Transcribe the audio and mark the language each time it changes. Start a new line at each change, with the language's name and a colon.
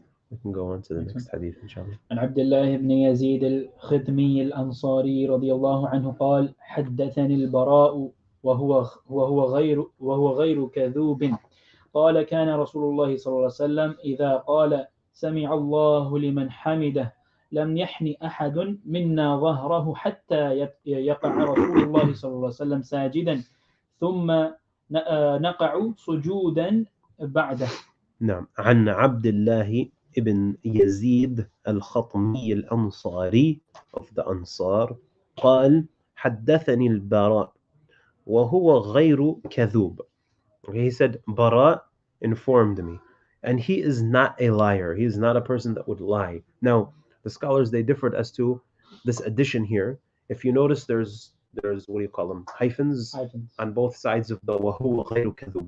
English: We can go on to the next hadith, inshallah.
Arabic: عن عبد الله بن يزيد الخدمي الأنصاري رضي الله عنه قال: حدثني البراء وهو غير كذوب قال: كان رسول الله صلى الله عليه وسلم إذا قال سمع الله لمن حمده لم يحن أحد منا ظهره حتى يقع رسول الله صلى الله عليه وسلم ساجدا ثم نقع سجودا بعده. نعم. عن عبد الله ابن يزيد الخطمي الأنصاري
English: of the Ansar
Arabic: قال: حدثني البراء وهو غير كذوب.
English: He said, Bara informed me, and he is not a liar. He is not a person that would lie. Now, the scholars, they differed as to this addition here. If you notice, there's what do you call them? Hyphens on both sides of the
Arabic: وَهُوَ غَيْرُ كَذُوب.